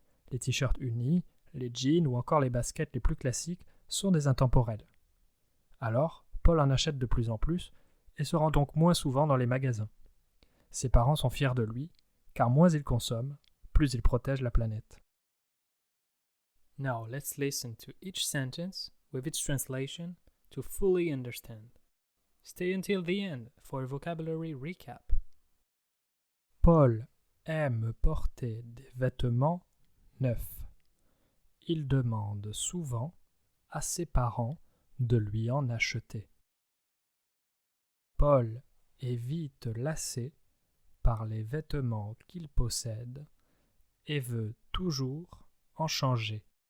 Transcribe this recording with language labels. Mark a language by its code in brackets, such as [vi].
[fr] Les t-shirts unis, les jeans ou encore les baskets les plus classiques sont des intemporels. Alors, Paul en achète de plus en plus et se rend donc moins souvent dans les magasins. Ses parents sont fiers de lui, car moins il consomme, plus il protège la planète. [en] Now let's listen to each sentence with its translation to fully understand. Stay until the end for a vocabulary recap. [fr] Paul aime porter des vêtements neufs. Il demande souvent à ses parents de lui en acheter. Paul est vite lassé par les vêtements qu'il possède et veut toujours en changer.